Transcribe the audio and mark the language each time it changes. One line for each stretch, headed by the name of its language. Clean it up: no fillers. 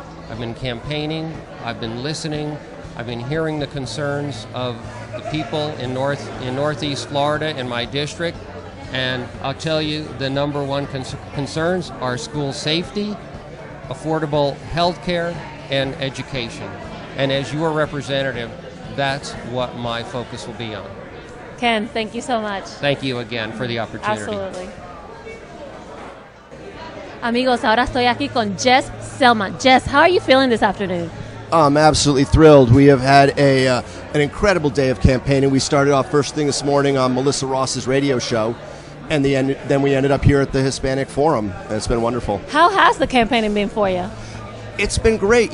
English: I've been campaigning, I've been listening, I've been hearing the concerns of the people in Northeast Florida in my district, and I'll tell you the number one concerns are school safety, affordable health care, and education. And as your representative, that's what my focus will be on. Ken, thank you so much. Thank you again for the opportunity. Absolutely.
Spanish: Amigos, ahora estoy aquí con Jess Selman.
English: Jess, how are you feeling this afternoon? I'm absolutely thrilled. We have had an incredible day of campaigning. We started off first thing this morning on Melissa Ross's radio show, and then we ended up here at the Hispanic Forum, and it's been wonderful. How has the campaigning been for you? It's been great.